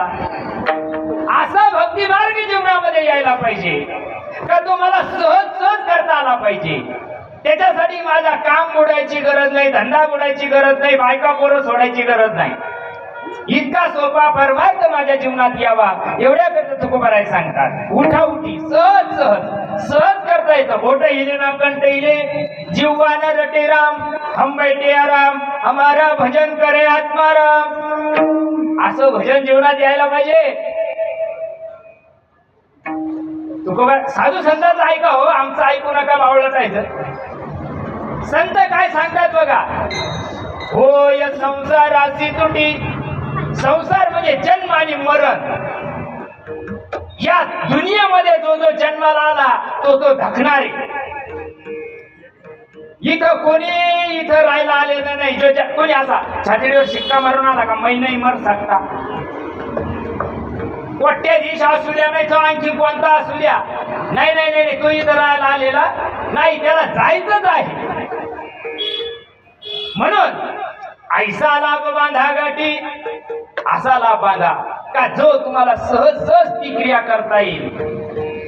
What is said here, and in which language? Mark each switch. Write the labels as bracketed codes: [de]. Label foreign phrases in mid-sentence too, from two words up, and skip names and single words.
[mr] असा भक्ती मार्ग जीवनामध्ये यायला पाहिजे का तो मला सहज सहज करता आला पाहिजे. त्याच्यासाठी माझा काम बुडायची गरज नाही, धंदा बुडायची गरज नाही, बायका पोरं सोडायची गरज नाही. इतका सोपा परमार्थ माझ्या जीवनात यावा एवढ्या करता तुकोबाराय सांगतात. उठा उठी सहज सहज सहज करता येतं. [hi] बोट हिले ना कंठ हिले, जीवान रटे राम, हम बैठे आराम, हमारा भजन करे आत्माराम. [mr] असं भजन जीवनात यायला पाहिजे. तुकोबार साधू संतांचं ऐका हो, आमचं ऐकू नका, बावळत जायचं. संत काय सांगतात बघा, होय संसाराची तुटी. संसार म्हणजे जन्म आणि मरण. या दुनियेमध्ये जो जो जन्माला आला तो तो धकणार आहे. इथं कोणी इथं राहायला आलेलं नाही. जो कोणी असा छातीवर शिक्का मारून आला का [hi] मै नाही मर सकता. [mr] कोट्याधीश असू द्या नाही तो आणखी कोणता असू द्या, नाही नाही नाही तो इथं राहायला आलेला नाही, त्याला जायचंच आहे. म्हणून ऐसा लाभ बांधा गाठी, असा लाभ बांधा का जो तुम्हाला सहज सहज ती क्रिया करता येईल.